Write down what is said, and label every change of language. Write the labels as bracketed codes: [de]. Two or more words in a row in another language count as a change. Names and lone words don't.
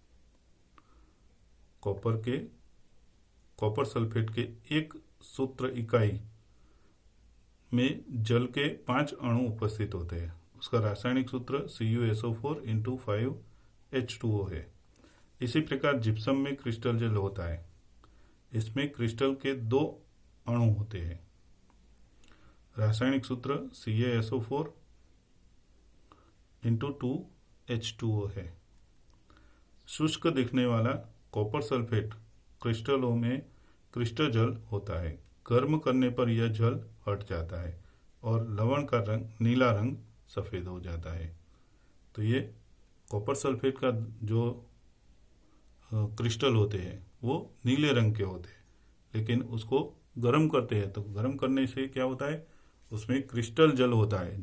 [en] copper sulphate [hi] के एक सूत्र इकाई में जल के 5 अणु उपस्थित होते हैं। उसका रासायनिक सूत्र CuSO4 × 5H2O है। इसी प्रकार जिप्सम में क्रिस्टल जल होता है। इसमें क्रिस्टल के 2 अणु होते हैं। रासायनिक सूत्र CaSO4 × 2H2O है। शुष्क दिखने वाला [en] copper sulphate [hi] क्रिस्टलों में क्रिस्टल जल होता है। गर्म करने पर यह जल हट जाता है और लवण का रंग नीला रंग सफ़ेद हो जाता है। तो ये [en] copper sulphate [hi] का जो क्रिस्टल होते हैं वो नीले रंग के होते हैं, लेकिन उसको गर्म करते हैं तो गर्म करने से क्या होता है, उसमें क्रिस्टल जल होता है।